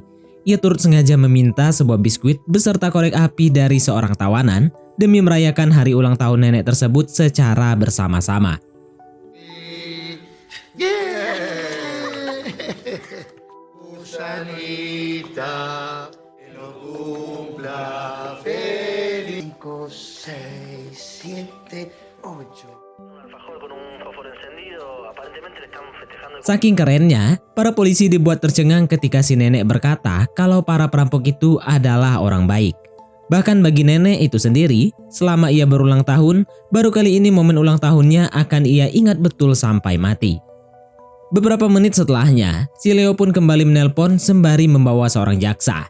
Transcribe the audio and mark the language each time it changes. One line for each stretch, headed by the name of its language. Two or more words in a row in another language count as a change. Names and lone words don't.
Indonesian: Ia turut sengaja meminta sebuah biskuit beserta korek api dari seorang tawanan demi merayakan hari ulang tahun nenek tersebut secara bersama-sama.
Spanish: Gusanita, que lo cumpla feliz. 5, 6, 7, 8. Un alfajor con un fósforo encendido, aparentemente le están festejando.
Indonesian: Saking kerennya, para polisi dibuat tercengang ketika si nenek berkata kalau para perampok itu adalah orang baik. Bahkan bagi nenek itu sendiri, selama ia berulang tahun, baru kali ini momen ulang tahunnya akan ia ingat betul sampai mati. Beberapa menit setelahnya, si Leo pun kembali menelpon sembari membawa seorang jaksa.